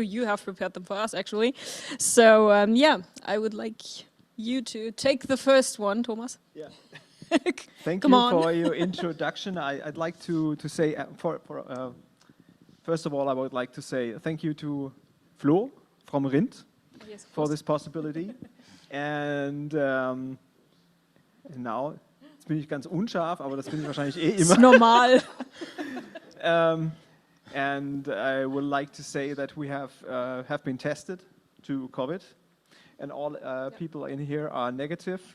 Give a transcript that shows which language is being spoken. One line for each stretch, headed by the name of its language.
English: You have prepared them for us, actually. So, I would like you to take the first one, Thomas. Yeah. Thank you for your introduction. I'd like to say, first of all, I would like to say thank you to Flo from Rind for this possibility. And now,
German: jetzt bin ich ganz unscharf, aber das bin ich wahrscheinlich eh immer. Ist normal.
English: And I would like to say that we have been tested to COVID, and all people in here are negative.